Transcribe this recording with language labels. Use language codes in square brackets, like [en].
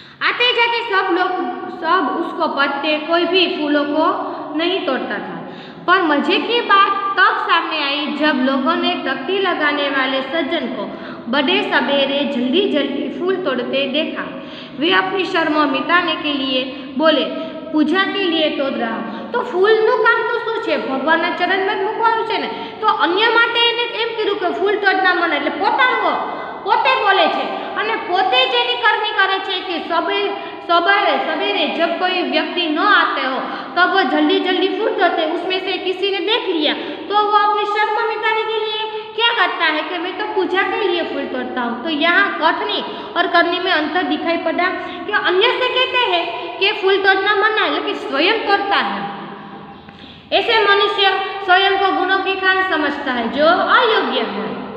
[hi] आते जाते सब उसको पत्ते, कोई भी फूलों को नहीं तोड़ता था। पर मजे की बात तब सामने आई जब लोगों ने तख्ती लगाने वाले सज्जन को बड़े सवेरे जल्दी जल्दी फूल तोड़ते देखा। वे अपनी शर्म मिटाने के लिए बोले, पूजा के लिए तोड़ रहा। [gu] तो फूलનું કામ તો શું છે, ભગવાનના ચરણમાં જ મૂકવાનું છે ને, તો અન્ય માટે એને એમ કીધું કે ફૂલ તોડના મને, એટલે પોતે બોલે છે અને પોતે જેની કરણી કરે છે [hi] कि सवेरे जब कोई व्यक्ति न आते हो तब वो जल्दी जल्दी फूल तोड़ते। उसमें से किसी ने देख लिया तो वो अपनी शर्म मिटाने के लिए क्या करता है कि मैं तो पूजा के लिए फूल तोड़ता हूँ। तो यहाँ कथनी और करनी में अंतर दिखाई पड़ा कि अन्य से कहते हैं कि फूल तोड़ना मना है, लेकिन स्वयं तोड़ता है। ऐसे मनुष्य स्वयं को गुणों की खान समझता है जो अयोग्य है।